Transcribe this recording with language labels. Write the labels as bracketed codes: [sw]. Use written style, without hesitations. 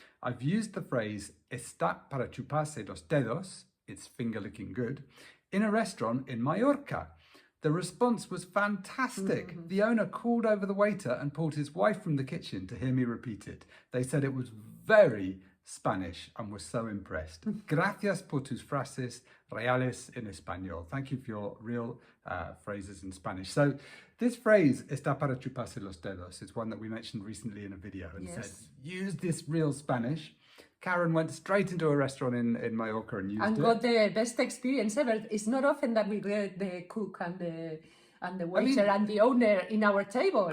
[en] I've used the phrase [es] Está para chuparse los dedos, [en] it's finger licking good, in a restaurant in Mallorca. The response was fantastic. The owner called over the waiter and pulled his wife from the kitchen to hear me repeat it. They said it was very Spanish and was so impressed. [es] Gracias por tus frases reales en español. [en] Thank you for your real phrases in Spanish. So this phrase, [es] está para chuparse los dedos, [en] is one that we mentioned recently in a video and said, use this real Spanish. Karen went straight into a restaurant in Mallorca and used it. And got the best experience ever. It's not often that we get the cook and the waiter and the owner in our table.